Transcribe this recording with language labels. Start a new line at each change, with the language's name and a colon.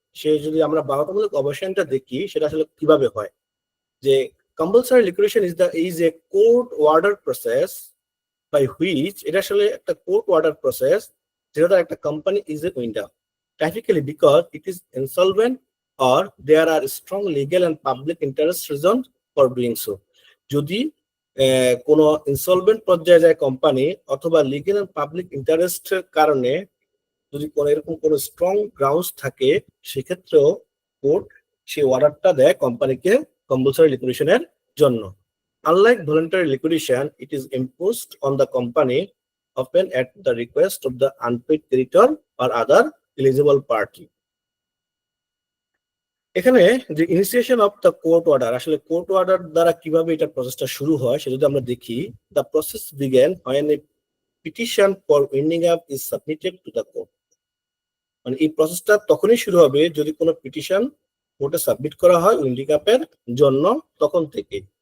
Bangla: সে যদি আমরা বাধ্যতামূলক অবসানটা দেখি সেটা আসলে কিভাবে হয়, যে
English: compulsory liquidation is a court order process by which,
Bangla: এটা আসলে একটা কোর্ট অর্ডার প্রসেস যেটা একটা company
English: Is a winder typically because it is insolvent or there are strong legal and public interest reasons for doing so.
Bangla: যদি কোনো insolvent পর্যায়ে যায় company অথবা লিগ্যাল এন্ড পাবলিক ইন্টারেস্টের কারণে যদি কোনো এরকম কোনো স্ট্রং গ্রাউন্ডস থাকে, সেক্ষেত্রেও কোর্ট সেই অর্ডারটা দেয় কোম্পানিকে কম্পালসরি লিকুইডেশনের জন্য।
English: Unlike voluntary liquidation, it is imposed on the company often at the request of the unpaid creditor or other eligible party.
Bangla: এখানে যে initiation of the court order, আসলে কোর্ট অর্ডার দ্বারা কিভাবে এটা প্রসেসটা শুরু হয় সেটা যদি আমরা দেখি,
English: The process began when a petition for winding up is submitted to the court.
Bangla: মানে এই প্রসেসটা তখনই শুরু হবে যদি কোনো পিটিশন কোর্টে সাবমিট করা হয় উইন্ডিং আপের জন্য, তখন থেকে।